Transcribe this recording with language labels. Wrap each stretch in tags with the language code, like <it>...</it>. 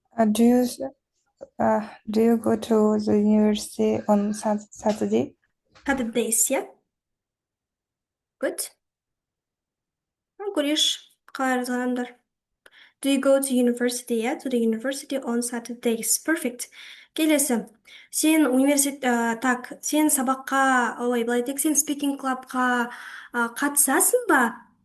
<en>Do you go to the university on Saturday? Saturdays, yeah? Good.</en> <kk>Көреш, қалай жазғанымдар.</kk> <en>Do you go to university, yeah? To the university on Saturdays. Perfect. Келесі.</en> <kk>Сен сен сабаққа, былай тек сен speaking clubқа қатысасың ба?</kk>